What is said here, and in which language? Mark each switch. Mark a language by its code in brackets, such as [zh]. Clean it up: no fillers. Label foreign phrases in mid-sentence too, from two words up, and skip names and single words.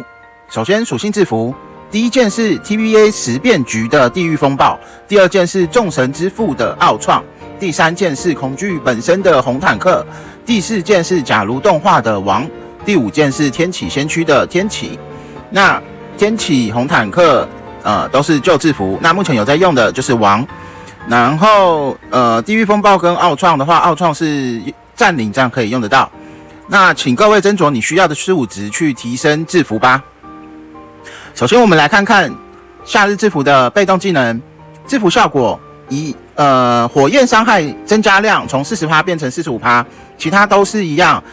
[zh] 首先屬性制服，第一件是 TVA 十變局的地獄風暴，第二件是眾神之父的奧創，第三件是恐懼本身的紅坦克，第四件是假如動畫的王，第五件是天啟先驅的天啟。那天啟、紅坦克都是舊制服，那目前有在用的就是王。然后地獄風暴跟奧創的話，奧創是佔領，這樣可以用得到。那請各位斟酌你需要的事務值去提升制服吧。首先我們來看看夏日制服的被動技能，制服效果以火焰傷害增加量從 40% 變成 45%， 其他都是一樣。